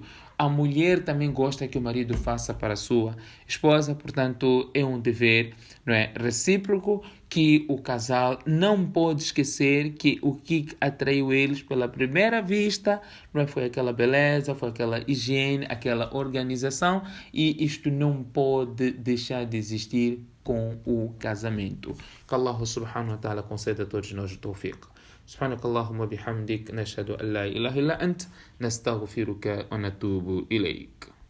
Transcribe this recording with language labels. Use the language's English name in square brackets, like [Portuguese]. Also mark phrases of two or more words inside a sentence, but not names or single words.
[Portuguese] A mulher também gosta que o marido faça para a sua esposa, portanto, é um dever, não é, recíproco, que o casal não pode esquecer que o que atraiu eles pela primeira vista, não é, foi aquela beleza, foi aquela higiene, aquela organização, e isto não pode deixar de existir com o casamento. Que Allah [Arabic] سبحانه وتعالى [Portuguese] conceda a todos nós o tawfiq. [Arabic] سبحانك اللهم وبحمدك نشهد أن لا إله إلا أنت نستغفرك ونتوب إليك